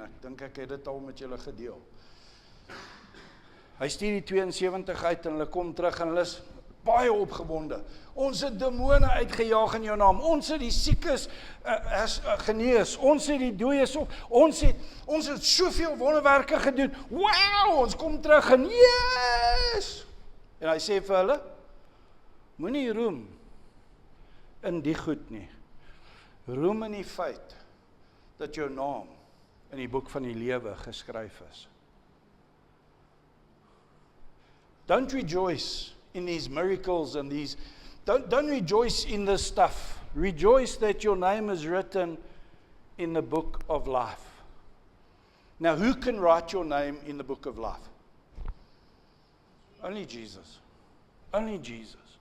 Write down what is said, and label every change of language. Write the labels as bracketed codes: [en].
[af] Ek dink ek het dit al met julle gedeel. Hy stuur die 72 uit en hulle kom terug en hulle is baie opgewonde. Ons het demone uitgejaag in jou naam. Ons het die siekes genees. Ons het die dooies op. Ons het soveel wonderwerke gedoen. Wow, ons kom terug en yes! En hy sê vir hulle, moenie roem in die goed nie. Roem in die feit dat jou naam in die boek van die lewe geskryf is. [en] Don't rejoice in these miracles and these, don't rejoice in this stuff. Rejoice that your name is written in the book of life. Now, who can write your name in the book of life? Only Jesus. Only Jesus.